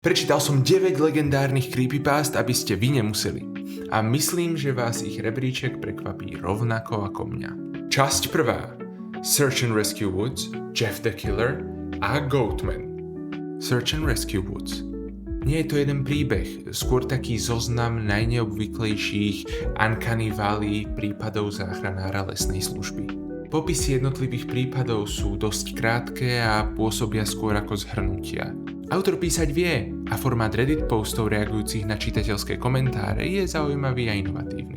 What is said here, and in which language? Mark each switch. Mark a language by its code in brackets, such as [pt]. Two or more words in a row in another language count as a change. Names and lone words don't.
[sk] Prečítal som 9 legendárnych creepypast, aby ste vy nemuseli. A myslím, že vás ich rebríček prekvapí rovnako ako mňa. Časť prvá. Search and Rescue Woods, Jeff the Killer a Goatman. Search and Rescue Woods. Nie je to jeden príbeh, skôr taký zoznam najneobvyklejších [en] Uncanny Valley [sk] prípadov záchranára lesnej služby. Popisy jednotlivých prípadov sú dosť krátke a pôsobia skôr ako zhrnutia. Autor písať vie a formát Reddit postov reagujúcich na čitateľské komentáre je zaujímavý a inovatívny.